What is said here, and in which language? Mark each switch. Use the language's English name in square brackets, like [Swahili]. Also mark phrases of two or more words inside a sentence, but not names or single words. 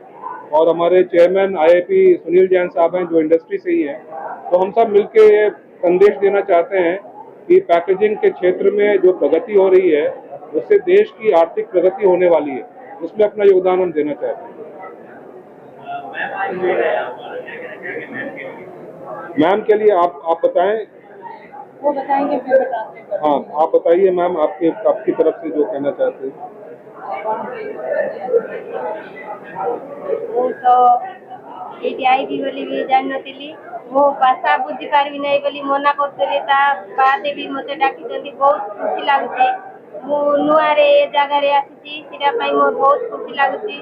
[Hindi] और हमारे चेयरमैन आईआईपी सुनील जैन साहब हैं जो इंडस्ट्री से ही हैं, तो हम सब मिलके ये संदेश देना चाहते हैं कि पैकेजिंग के क्षेत्र में जो प्रगति हो रही है उससे देश की आर्थिक प्रगति होने वाली है, उसमें अपना योगदान हम देना चाहते हैं। मैम के लिए आप बताएं। वो बताएंगे, मैं बताते हैं। हाँ, आप बताइए मैम, आपकी तरफ से जो कहना चाहते हैं। [Odia] ମୁଁ ତ ଏଇଠି ଆଇବି ବୋଲି ବି ଜାଣିନଥିଲି। ମୋ ଭାଷା ବୁଝିପାରିବି ନାହିଁ ବୋଲି ମନା କରୁଥିଲି, ତା ବାଦେ ବି ମୋତେ ଡାକିଛନ୍ତି, ବହୁତ ଖୁସି ଲାଗୁଛି। ମୁଁ ନୂଆରେ ଏ ଜାଗାରେ ଆସିଛି, ସେଇଟା ପାଇଁ ମୋର ବହୁତ ଖୁସି ଲାଗୁଛି।